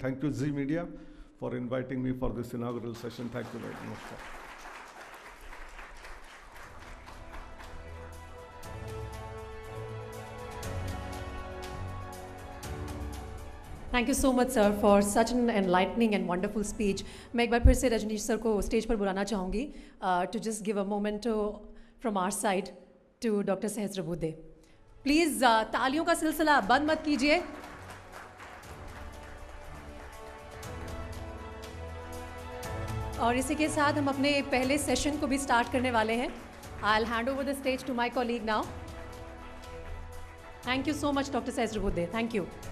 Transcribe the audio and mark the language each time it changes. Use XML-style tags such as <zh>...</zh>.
<en>Thank you, Zee Media, for inviting me for this inaugural session. Thank you very much. Thank you so much, sir, for such an enlightening and wonderful speech.</en> <hi>मैं एक बार फिर से Rajneesh sir को stage पर बुलाना चाहूँगी</hi> <en>to just give a memento from our side to Dr. Sahasrabudhe.</en> <hi>Please, तालियों का सिलसिला बंद मत कीजिए. और इसी के साथ हम अपने पहले सेशन को भी स्टार्ट करने वाले हैं.</hi> <en>I'll hand over the stage to my colleague now. Thank you so much, Dr. Sahasrabudhe. Thank you.</en>